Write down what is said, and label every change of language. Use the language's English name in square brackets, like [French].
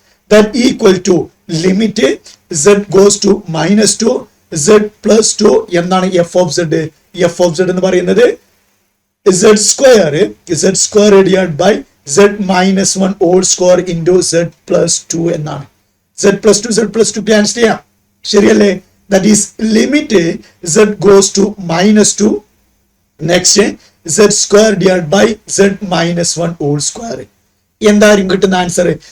[English] That equal to limit z goes to -2 z plus 2 എന്താണ് f of z? f of z [Malayalam] എന്ന് പറയുന്നത് [English] z square divided by z minus 1 whole square into z plus 2 എന്നാണ്. [Malayalam] z plus 2 cancel ചെയ്യാം. ശരിയല്ലേ? [English] That is limit z goes to -2 next z square divided by z minus 1 whole square. [Malayalam] എന്തായിരിക്കും കിട്ടുന്ന answer?